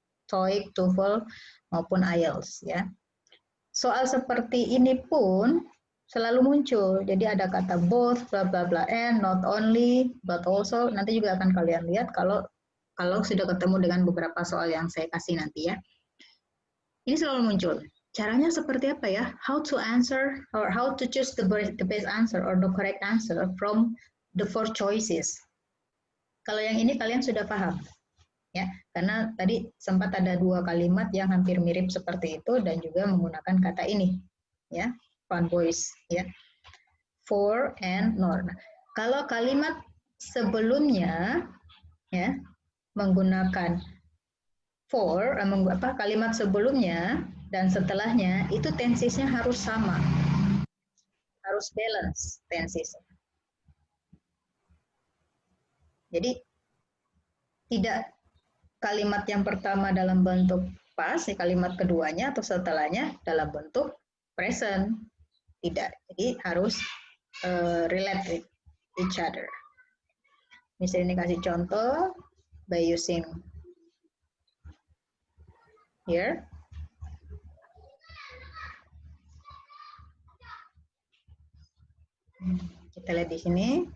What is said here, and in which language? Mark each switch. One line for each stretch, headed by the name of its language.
Indonesian: TOEIC, TOEFL, maupun IELTS, ya. Soal seperti ini pun selalu muncul. Jadi ada kata both, bla bla bla, and not only, but also. Nanti juga akan kalian lihat kalau sudah ketemu dengan beberapa soal yang saya kasih nanti, ya. Ini selalu muncul. Caranya seperti apa ya?
English: How to answer or how to choose the best answer or the correct answer from the 4 choices.
Indonesian: Kalau yang ini kalian sudah paham. Ya, karena tadi sempat ada 2 kalimat yang hampir mirip seperti itu dan juga menggunakan kata ini, ya, fun boys, ya, for and nor. Kalau kalimat sebelumnya, ya, menggunakan for, kalimat sebelumnya dan setelahnya itu tensisnya harus sama, harus balance tensisnya. Jadi tidak kalimat yang pertama dalam bentuk past, kalimat keduanya atau setelahnya dalam bentuk present. Tidak. Jadi harus
English: relate with each other.
Indonesian: Misalnya ini kasih contoh
English: by using here.
Indonesian: Kita lihat di sini.